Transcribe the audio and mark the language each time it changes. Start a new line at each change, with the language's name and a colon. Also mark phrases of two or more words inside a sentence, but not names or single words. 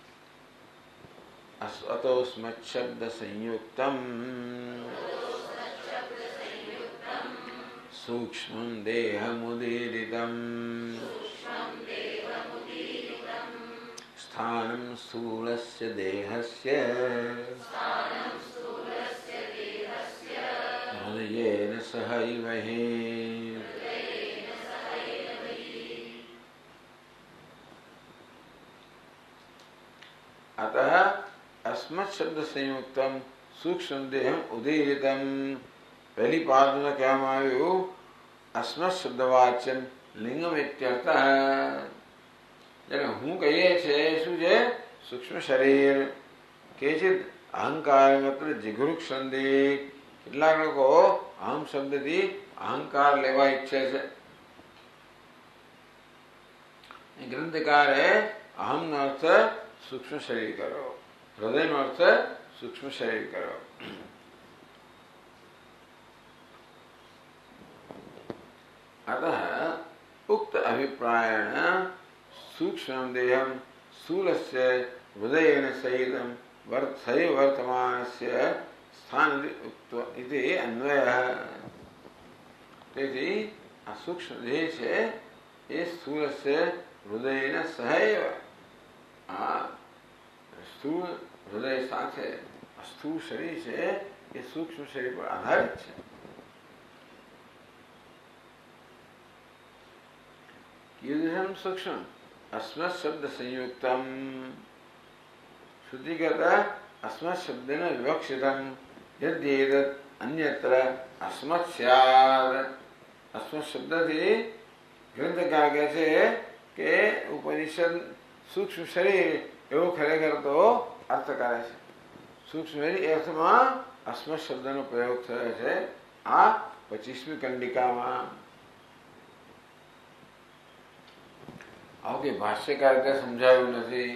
Sanskrit: अतो स्मच्छब्द संयुक्तम सूक्ष्मं देहमुदीरितम स्थानम स्थूलस्य देहस्य हृदयेन सहैव हि. अतः अस्मत् शब्द संयुक्तम सूक्ष्म देहम उदीरितम.
Hindi: पहली पाद में
Gujarati: कહેવામાં આવ્યું
Sanskrit: अस्मत शब्दवाचन लिंगम इत्यर्थ.
Gujarati: એટલે હું કહીએ છે શું છે? સૂક્ષ્મ શરીર.
Sanskrit: केचित अहंकार मात्र जीघृक संधि.
Gujarati: કેટલાક લોકો અહમ શબ્દથી અહંકાર લેવા ઈચ્છે છે. ગ્રંથકારે અહમનો અર્થ સૂક્ષ્મ શરીર કરો, હૃદયનો અર્થ સૂક્ષ્મ શરીર કરો.
Sanskrit: अतः उक्त अभिप्रायेण सूक्ष्म देहम स्थूलस्य हृदयेन सहितं वर्तमानस्य स्थान इति अन्वयः.
Gujarati: તેથી આ સૂક્ષ્મ દેહ છે એ
Sanskrit: स्थूलस्य हृदयेन सहैव.
Gujarati: આ સ્થૂળ હૃદય સાથે સ્થૂળ શરીર છે એ સૂક્ષ્મ શરીર પર આધારિત છે.
Sanskrit: कीदृशं सूक्ष्म अस्मत् शब्द संयुक्तम. श्रुति कहता अस्मत् शब्देन विवक्षितम यद्येतत् अन्यत्र अस्मत् स्यात्.
Gujarati: अस्मत् शब्दથી ગ્રંથકાર કહે છે કે ઉપનિષદ સૂક્ષ્મ શરીર એવો ખરેખર તો અર્થ કરે છે. સૂક્ષ્મ શરીર અર્થમાં અસ્મત શબ્દનો પ્રયોગ થયો છે આ 25મી કંડિકામાં. આવું કે ભાષ્યકાર રીતે સમજાવ્યું નથી.